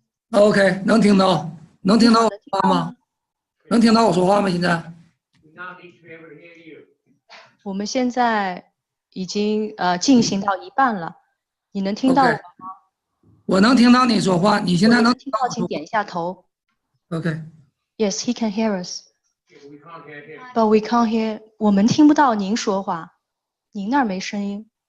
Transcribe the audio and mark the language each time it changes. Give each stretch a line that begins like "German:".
Chinese: OK， 能听到，能听到我说话吗？能听到我说话吗？现在？
English: We now need to be able to hear you.
Chinese: 我们现在已经进行到一半了，你能听到我吗？我能听到你说话，你现在能听到，请点一下头。
English: OK。 Yes, he can hear us, We can't hear him. but we can't hear.
Chinese: 我们听不到您说话，您那儿没声音。